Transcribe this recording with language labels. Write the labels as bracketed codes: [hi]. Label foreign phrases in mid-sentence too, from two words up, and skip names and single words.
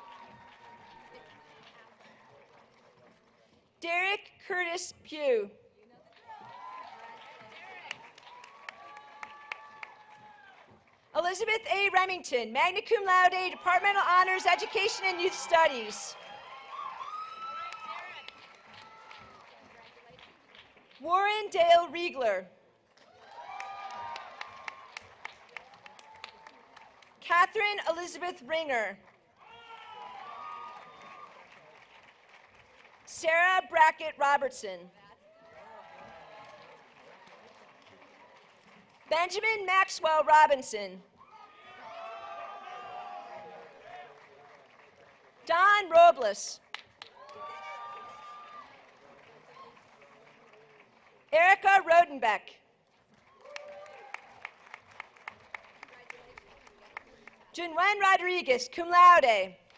[en] Derek Curtis Pugh. Elizabeth A. Remington, [la] magna cum laude, [en] Departmental Honors, Education and Youth Studies. Warren Dale Riegler. Catherine Elizabeth Ringer. Sarah Brackett Robertson. Benjamin Maxwell Robinson. Don Robles. Erica Rodenbeck. Junwen Rodriguez, [la] cum laude.